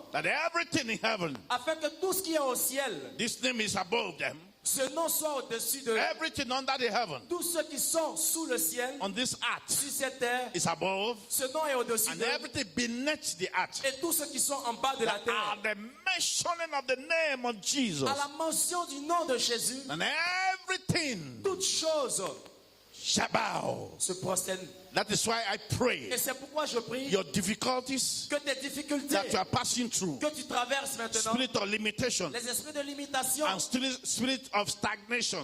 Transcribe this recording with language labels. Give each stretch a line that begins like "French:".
English: That everything in heaven,
French: Afin que tout ce qui est au ciel,
English: this name is above them.
French: ce nom soit au-dessus de
English: Everything under the heaven,
French: tous ceux qui sont sous le ciel,
English: on this earth,
French: sur cette terre.
English: is above.
French: Ce nom est au-dessus
English: And
French: de
English: everything beneath the earth.
French: et tous ceux qui sont en bas de la
English: That
French: terre.
English: are the mentioning of the name of Jesus.
French: À la mention du nom de Jésus,
English: And everything
French: toutes choses
English: shall bow.
French: se prosternent.
English: That is why I pray
French: Et c'est pourquoi je prie
English: your difficulties
French: que tes difficultés
English: that you are passing through,
French: que tu traverses maintenant,
English: spirit of limitation
French: les esprits de limitation,
English: and spirit of stagnation,